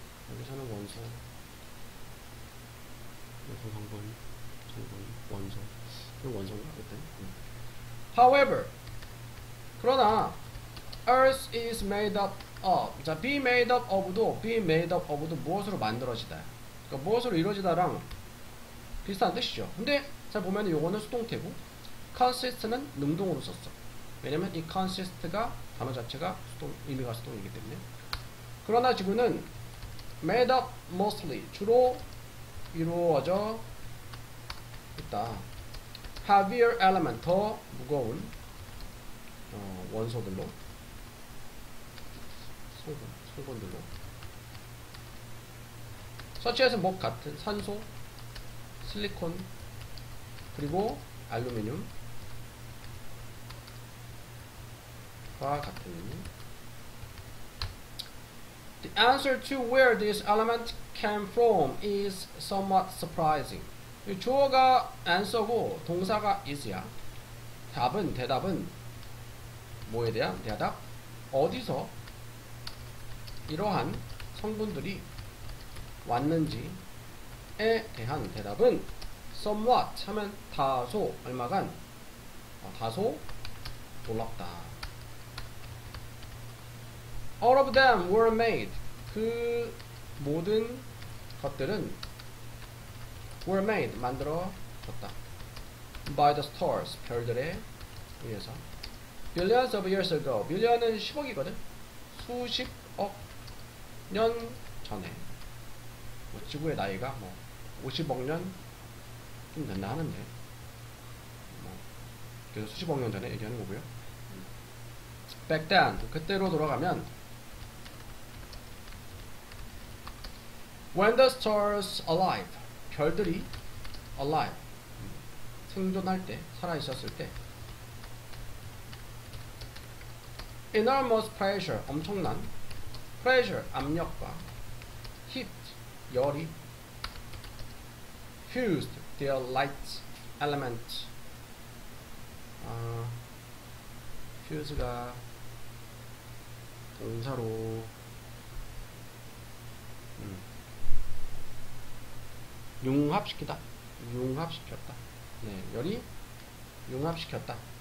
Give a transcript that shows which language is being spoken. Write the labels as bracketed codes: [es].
[ko] 여기서는 원소, 성분, 원소, 원소인가? [en] However, 그러나 Earth is made up of. [ko] 자, be made up of도 무엇으로 만들어지다. 그러니까 무엇으로 이루어지다랑 비슷한 뜻이죠. 근데 잘 보면 요거는 수동태고, consist는 능동으로 썼어. 왜냐면 이 consist가 단어 자체가 의미가 수동이기 때문에. 그러나 지구는 made up mostly, 주로 이루어져 있다. heavier element, 더 무거운 원소들로, 성분들로, such as 목 같은 산소, 실리콘, 그리고 알루미늄과 같은. [en] The answer to where this element came from is somewhat surprising. [ko] 주어가 answer고 동사가 is야. 대답은 뭐에 대한 대답? 어디서 이러한 성분들이 왔는지에 대한 대답은 somewhat 하면 다소, 얼마간 다소 놀랍다. [en] All of them were made. [ko] 그 모든 것들은 were made, 만들어졌다. [en] by the stars, 별들에 의해서. billions of years ago. [ko] billion은 10억이거든. 수십억 년 전에. 뭐 지구의 나이가 뭐 50억 년 좀 된다 하는데, 뭐 그래서 수십억 년 전에 얘기하는 거고요. back then, 그때로 돌아가면 when the stars alive, 별들이 alive, 생존할 때, 살아있었을 때, enormous pressure, 엄청난 [en] pressure, 압력과 heat, 열이 fused their light element. [ko] fuse가 동사로 융합시키다, 융합시켰다. 네, 열이 융합시켰다.